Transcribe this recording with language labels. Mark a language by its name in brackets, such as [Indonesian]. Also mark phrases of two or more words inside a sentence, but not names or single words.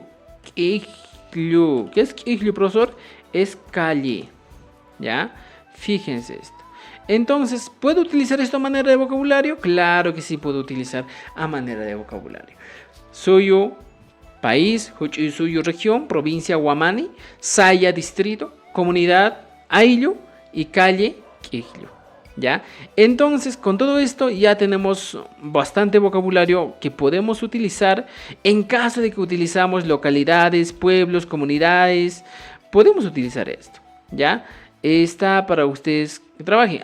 [Spanish] Kijlu. ¿Qué es Kijlu, profesor? Es calle. ¿Ya? Fíjense esto. Entonces, ¿puedo utilizar esto a manera de vocabulario? Claro que sí puedo utilizar a manera de vocabulario. Suyo país, suyo región, provincia Huamani, saya distrito, comunidad Ayllu y calle Kijlu. ¿Ya? Entonces, con todo esto ya tenemos bastante vocabulario que podemos utilizar en caso de que utilizamos localidades, pueblos, comunidades. Podemos utilizar esto, ¿ya? Está para ustedes que trabajen.